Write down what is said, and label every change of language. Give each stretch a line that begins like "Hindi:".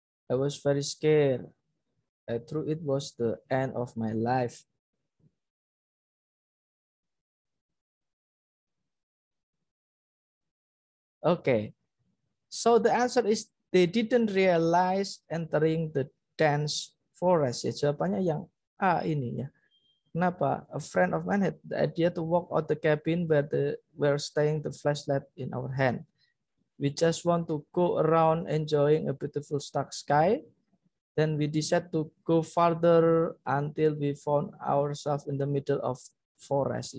English: I was very scared. I thought it was the end of my life. Okay, so the answer is they didn't realize entering the dense forest.
Indonesian: Ya, jawabannya yang A ini ya. Kenapa?
English: A friend of mine had the idea to walk out the cabin where we're staying the flashlight in our hand. We just want to go around enjoying a beautiful stark sky. Then we decided to go farther until we found ourselves in the middle of forest.